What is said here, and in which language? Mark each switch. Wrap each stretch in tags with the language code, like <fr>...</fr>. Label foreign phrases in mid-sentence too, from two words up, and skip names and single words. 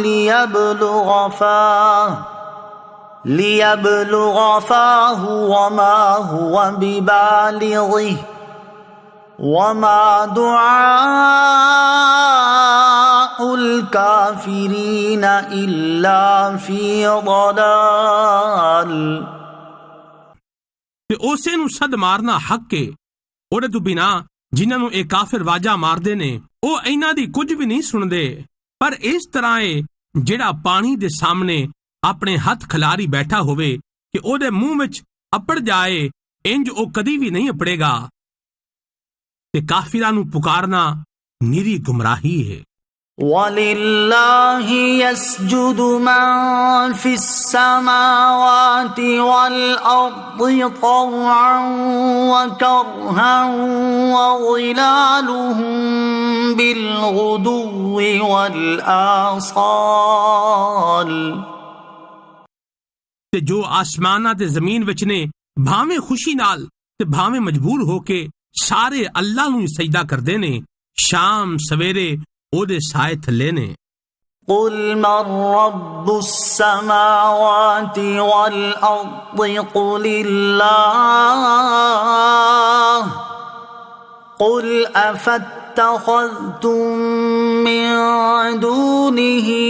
<ar>ليبلغ فاه وما هو ببالغه وما دعاء الكافرين إلا في ضلال۔</ar> <pa>ਤੇ ਉਸੇ ਨੂੰ ਸਦ ਮਾਰਨਾ ਹੱਕ ਏ, ਉਹਦੇ ਤੋਂ ਬਿਨਾ ਜਿਨ੍ਹਾਂ ਨੂੰ ਇਹ ਕਾਫਿਰ ਵਾਜਾ ਮਾਰਦੇ ਨੇ ਉਹ ਇਹਨਾਂ ਦੀ ਕੁਝ ਵੀ ਨਹੀਂ ਸੁਣਦੇ। ਪਰ ਇਸ ਤਰ੍ਹਾਂ ਏ ਜਿਹੜਾ ਪਾਣੀ ਦੇ ਸਾਹਮਣੇ ਆਪਣੇ ਹੱਥ ਖਿਲਾਰੀ ਬੈਠਾ ਹੋਵੇ ਕਿ ਉਹਦੇ ਮੂੰਹ ਵਿੱਚ ਅਪੜ ਜਾਏ, ਇੰਜ ਉਹ ਕਦੀ ਵੀ ਨਹੀਂ ਅਪੜੇਗਾ। ਤੇ ਕਾਫਿਰਾਂ ਨੂੰ ਪੁਕਾਰਨਾ ਨਿਰੀ ਗੁੰਮਰਾਹੀ ਹੈ।</pa> <ar>وَلِلَّهِ يَسْجُدُ مَن فِي السَّمَاوَاتِ وَالْأَرْضِ طَوْعًا وَكَرْهًا وَظِلَالُهُم بِالْغُدُوِّ وَالْآصَالِ۔</ar> <pa>ਤੇ ਜੋ ਆਸਮਾਨਾਂ ਤੇ ਜ਼ਮੀਨ ਵਿੱਚ ਨੇ ਭਾਵੇਂ ਖੁਸ਼ੀ ਨਾਲ ਤੇ ਭਾਵੇਂ ਮਜਬੂਰ ਹੋ ਕੇ ਸਾਰੇ ਅੱਲਾਹ ਨੂੰ ਸਜਦਾ ਕਰਦੇ ਨੇ, ਸ਼ਾਮ ਸਵੇਰੇ ਉਹਦੇ ਸਾਏ ਥੱਲੇ ਨੇ।</pa> <ar>قُلْ مَنْ رَبُّ السَّمَاوَاتِ وَالْأَرْضِ قُلِ اللَّهُ قُلْ أَفَاتَّخَذْتُم مِّن دُونِهِ</ar>